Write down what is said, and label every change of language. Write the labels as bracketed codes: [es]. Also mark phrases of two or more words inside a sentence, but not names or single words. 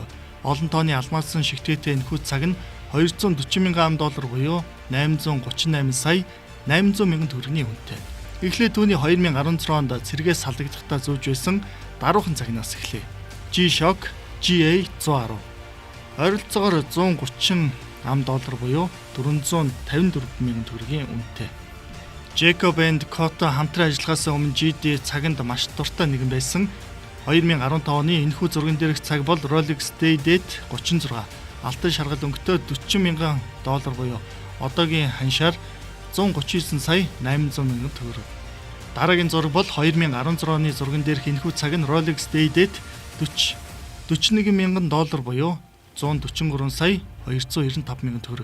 [mn] Олон тооны алмаасан шигтгээтэй энэхүү цаг нь $240,000 буюу 838 сая 800 мянган төгрөгийн үнэтэй. Эхлээд түүний 2016 онд цэргээс салгагдахдаа зүүж байсан даруухан цагнаас эхлэв. G-Shock GA110. Ойролцоогоор $130 буюу 454 мянган төгрөгийн үнэтэй. Jacob and Co-той хамтран ажиллахаас өмнө GD цаганд маш дуртай нэгэн байсан. 2015 оны энэхүү зурган дээрх цаг бол Rolex Day-Date 36. Алтан шаргал өнгөтэй $40,000 буюу одоогийн ханшаар 139 сая 800 мянган төгрөг. Дараагийн зураг бол 2016 оны зурган дээрх энэхүү цаг нь Rolex Day-Date 41,000 доллар буюу 143 сая 295 мянган төгрөг.